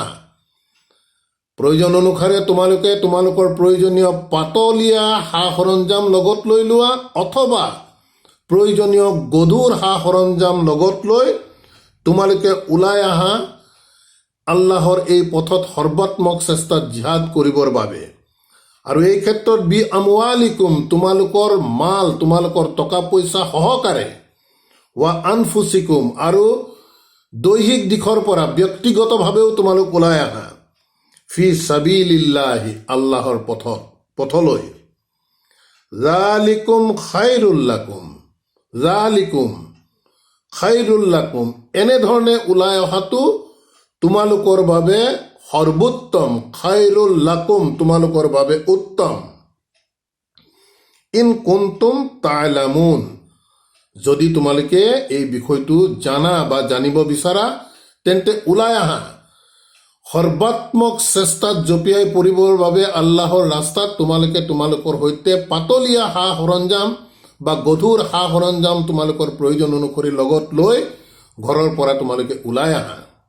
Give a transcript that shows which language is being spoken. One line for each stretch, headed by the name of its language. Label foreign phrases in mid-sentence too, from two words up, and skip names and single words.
Assamese: প্ৰয়োজন অনুসাৰে তোমালোকে তোমালোকৰ প্ৰয়োজনীয় পাতলীয়া সা সৰঞ্জাম লগত লৈ লোৱা, অথবা প্ৰয়োজনীয় গধুৰ সা সৰঞ্জাম লগত লৈ তোমালোকে ওলাই আহা আল্লাহৰ এই পথত সৰ্বাত্মক চেষ্টাত জিহাদ কৰিবৰ বাবে। আৰু এই ক্ষেত্ৰত
Arabic: بأموالكم
Assamese: তোমালোকৰ মাল, তোমালোকৰ টকা পইচা সহকাৰে।
Arabic: وأنفسكم,
Assamese: আৰু দৈহিক দিশৰ পৰা ব্যক্তিগতভাৱেও তোমালোক ওলাই আহা।
Arabic: في سبيل الله
Assamese: আল্লাহৰ পথলৈ।
Arabic: ذلكم خير لكم، ذلكم خير لكم,
Assamese: এনেধৰণে ওলাই অহাটো তোমালোকৰ বাবে সৰ্বোত্তম।
Arabic: خير لكم
Assamese: তোমালোকৰ বাবে উত্তম।
Arabic: إن كنتم تعلمون,
Assamese: যদি তোমালোকে এই বিষয়টো জানা বা জানিব বিচাৰা তেন্তে ওলাই আহা। সৰ্বাত্মক চেষ্টাত জপিয়াই পৰিবৰ বাবে আল্লাহৰ ৰাস্তাত তোমালোকে তোমালোকৰ সৈতে পাতলীয়া সা সৰঞ্জাম বা গধুৰ সা সৰঞ্জাম তোমালোকৰ প্ৰয়োজন অনুসৰি লগত লৈ ঘৰৰ পৰা তোমালোকে ওলাই আহা।